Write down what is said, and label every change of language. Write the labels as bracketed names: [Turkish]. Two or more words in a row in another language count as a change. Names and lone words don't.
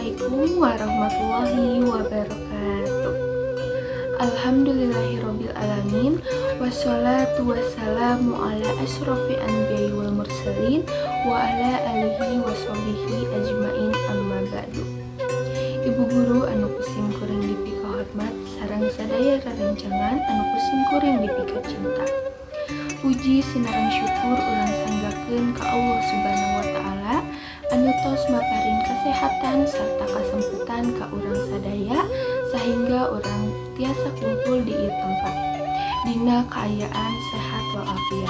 [Arabic] السلام عليكم ورحمة الله وبركاته. الحمد لله رب العالمين والصلاة والسلام على أشرف الأنبياء والمرسلين وعلى آله وصحبه أجمعين أما بعد. [Sundanese] Ibu guru anu kusim kuring dipika hormat sareng sadaya rerencangan anu kusim kuring dipika cinta. Puji sinareng syukur urang sanggakeun ka Allah [Arabic] سبحانه وتعالى [Sundanese] anu tos maparing kesehatan serta kasempetan ka urang sadaya sehingga urang tiasa kumpul di ieu tempat dina kaayaan sehat walafiat.